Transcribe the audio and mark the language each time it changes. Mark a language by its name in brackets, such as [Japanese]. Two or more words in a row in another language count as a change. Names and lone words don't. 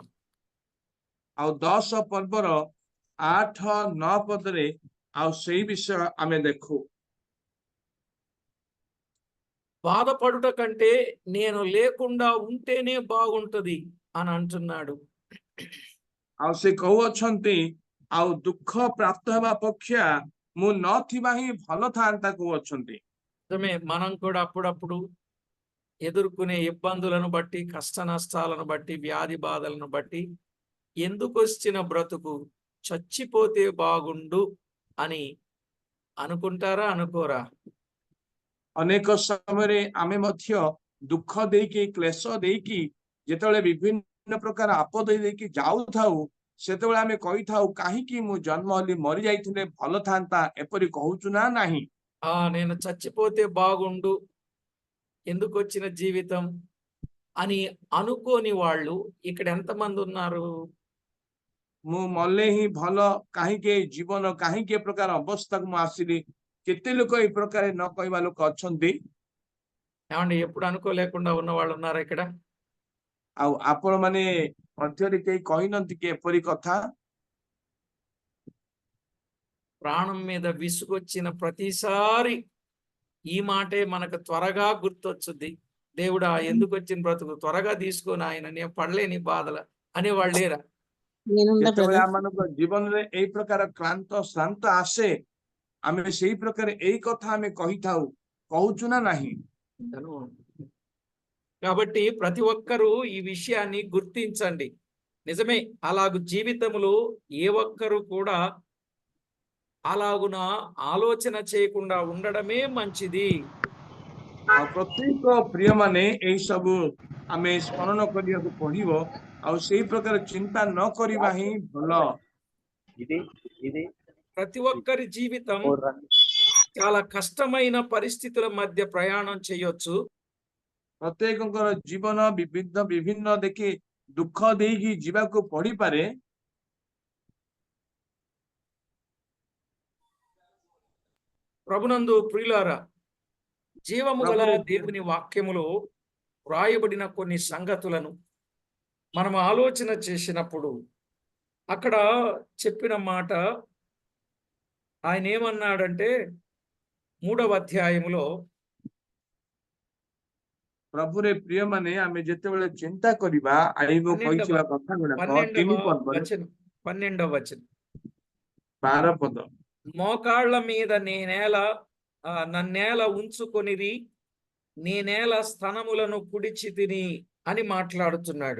[Odia] ଆଉ 10 ପର୍ବର 8-9 ପଦରେ ଆଉ ସେଇ ବିଷୟ ଆମେ ଦେଖୁ। [Telugu] బాధపడుట కంటే నేను లేకుండా ఉంటేనే బాగుంటది అని అంటున్నాడు. [Odia] ଆଉ ସେ କହୁଅଛନ୍ତି ଆଉ ଦୁଃଖ ପ୍ରାପ୍ତ ହେବା ଅପେକ୍ଷା ମୁଁ ନଥିବା ହିଁ ଭଲ ଥାନ୍ତା କହୁଅଛନ୍ତି। [Telugu] నిజమే, మనం కూడా అప్పుడప్పుడు ఎదుర్కొనే ఇబ్బందులను బట్టి, కష్ట నష్టాలను బట్టి, వ్యాధి బాధలను బట్టి ఎందుకు వచ్చిన బ్రతుకు, చచ్చిపోతే బాగుండు అని అనుకుంటారా, అనుకోరా? [Odia] ଅନେକ ସମୟରେ ଆମେ ମଧ୍ୟ ଦୁଃଖ ଦେଇକି କ୍ଲେଶ ଦେଇକି ଯେତେବେଳେ ବିଭିନ୍ନ ପ୍ରକାର ଆପଦ ଦେଇକି ଯାଉଥାଉ, ସେତେବେଳେ ଆମେ କହିଥାଉ କାହିଁକି ମୁଁ ଜନ୍ମ ହେଲି, ମରି ଯାଇଥିଲେ ଭଲ ଥାନ୍ତା, ଏପରି କହୁଛୁ ନା ନାହିଁ? [Telugu] నేను చచ్చిపోతే బాగుండు, ఎందుకు వచ్చిన జీవితం అని అనుకోని వాళ్ళు ఇక్కడ ఎంతమంది ఉన్నారు? [Odia] ମୁଁ ମଲେ ହିଁ ଭଲ, କାହିଁକି ଏଇ ଜୀବନ, କାହିଁକି ଏ ପ୍ରକାର ଅବସ୍ଥାକୁ ମୁଁ ଆସିଲି, କେତେ ଲୋକ ଏଇ ପ୍ରକାର ନ କହିବା ଲୋକ ଅଛନ୍ତି। [Telugu] ఏమండి, ఎప్పుడు అనుకోలేకుండా ఉన్న వాళ్ళు ఉన్నారా ఇక్కడ? [Odia] ଆଉ ଆପଣ ମାନେ ମଧ୍ୟରେ କେହି କହିନାହାନ୍ତି କି ଏପରି କଥା? [Telugu] ప్రాణం మీద విసుగొచ్చిన ప్రతిసారి ఈ మాటే మనకు త్వరగా గుర్తొచ్చుద్ది. దేవుడా, ఎందుకు వచ్చిన బ్రతుకు, త్వరగా తీసుకొని ఆయన, నేను పడలేని బాధలు అనేవాళ్ళు లేరా? [Odia] ଯେତେବେଳେ ଆମମାନଙ୍କ ଜୀବନରେ ଏଇ ପ୍ରକାର କ୍ଳାନ୍ତ ଶ୍ରାନ୍ତ ଆସେ, ଆମେ ସେଇ ପ୍ରକାର ଏଇ କଥା ଆମେ କହିଥାଉ, କହୁଛୁ ନା ନାହିଁ? [Telugu] కాబట్టి ప్రతి ఒక్కరూ ఈ విషయాన్ని గుర్తించండి. నిజమే, అలాగు జీవితంలో ఏ ఒక్కరు కూడా అలాగున ఆలోచన చేయకుండా ఉండడమే మంచిది. [Odia] ଆଉ ପ୍ରତ୍ୟେକ ପ୍ରିୟ ମାନେ ଏଇ ସବୁ ଆମେ ସ୍ମରଣ କରିବାକୁ ପଡିବ, ଆଉ ସେଇ ପ୍ରକାର ଚିନ୍ତା ନ କରିବା ହିଁ ଭଲ। [Telugu] ప్రతి ఒక్కరి జీవితం చాలా కష్టమైన పరిస్థితుల మధ్య ప్రయాణం చేయొచ్చు. [Odia] ପ୍ରତ୍ୟେକଙ୍କର ଜୀବନ ବିଭିନ୍ନ ଦେଖି ଦୁଃଖ ଦେଇକି ଯିବାକୁ ପଡିପାରେ। [Telugu] ప్రభునందు ప్రియులారా, జీవము గల దేవుని వాక్యములో వ్రాయబడిన కొన్ని సంగతులను మనం ఆలోచన చేసినప్పుడు అక్కడ చెప్పిన మాట, ఆయన ఏమన్నాడంటే 3వ అధ్యాయములో, [Odia] ପ୍ରଭୁରେ ପ୍ରିୟ ମାନେ ଆମେ ଯେତେବେଳେ ଚିନ୍ତା କରିବା ଆଇବ କହିଥିବା କଥା ଗୁଡାକ 3 ପର୍ବରେ [Telugu] 12వ వచనం, [Odia] 12 ପଦ, [Telugu] మోకాళ్ళ మీద నన్నేల ఉంచుకొనిది, నేనేల స్థనములను కుడిచి తిని అని మాట్లాడుతున్నాడు.